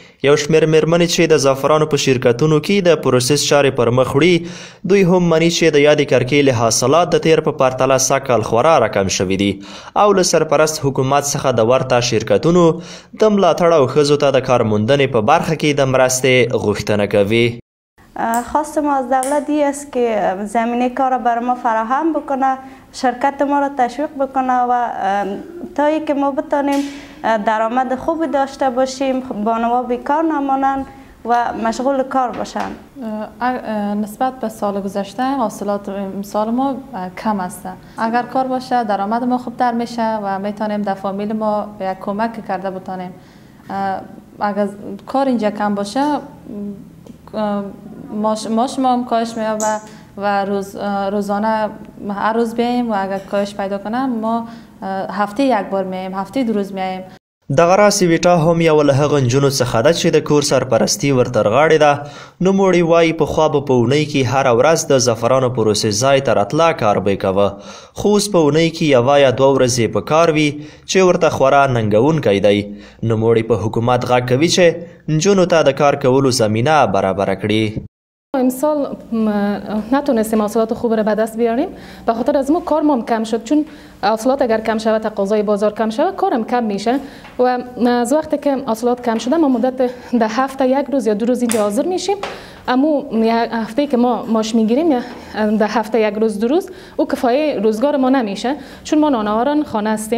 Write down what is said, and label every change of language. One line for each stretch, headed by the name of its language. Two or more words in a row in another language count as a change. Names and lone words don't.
Pashto: یو شمېر میرمنې چې د زعفرانو په شرکتونو کې د پروسس چارې پر مخ وړي دوی هم مني چې د یادې کرکیلې حاصلات د تیر په پرتله سږکال خورا راکم شوي دي او له سرپرست حکومت څخه د ورته شرکتونو د ملاتړ او ښځو ته د کارموندنې په برخه کې د مرستې غوښتنه کوي.
Persian: خواست ما از دولت این است که زمینه کار بر ما فراهم بکنه، شرکت ما را تشویق بکنه و تا ای که ما بتانیم درآمد خوبی داشته باشیم، بانوها بیکار نمانند و مشغول کار باشند. نسبت به سال گذشته حاصلات امسال ما کم است. اگر کار باشه درآمد ما خوبتر میشه و میتونیم در فامیل ما یک کمک کرده بتانیم. اگر کار اینجا کم باشه ماش ما هم کاهش می‌یابه و روزانه هر روز بیاییم و اگر کاهش پیدا کنه ما هفته یک بار میاییم، هفته 2 روز میاییم.
Pashto: دغه راس ویټا هم یو له هغه نجونو څخه ده چې د کور سرپرستي ورته رغاړې ده. نوموړې وایي پخوا به په اونۍ کې هره ورځ د زعفرانو پروسس ځای ته راتله کار به یې کوه، خو اوس په اونۍ کې 1 یا 2 ورځې په کار وي چې ورته خورا ننګونکی دی. نوموړې په حکومت غږ کوي چې نجونو ته د کار کولو زمینه برابره کړي.
Persian: امسال نتونستیم حاصلات خوب را به دست بیاریم به خاطر از ما کار ما کم شد، چون حاصلات اگر کم شود تقاضای بازار کم شود کارم کم میشه و از وقتی که حاصلات کم شده ما مدت در هفته 1 روز یا 2 روز اینجا حاضر میشیم، اما هفته که ما ماش میگیریم یا در هفته 1 روز 2 روز او کفایه روزگار ما نمیشه، چون ما نانواران خانه هستیم.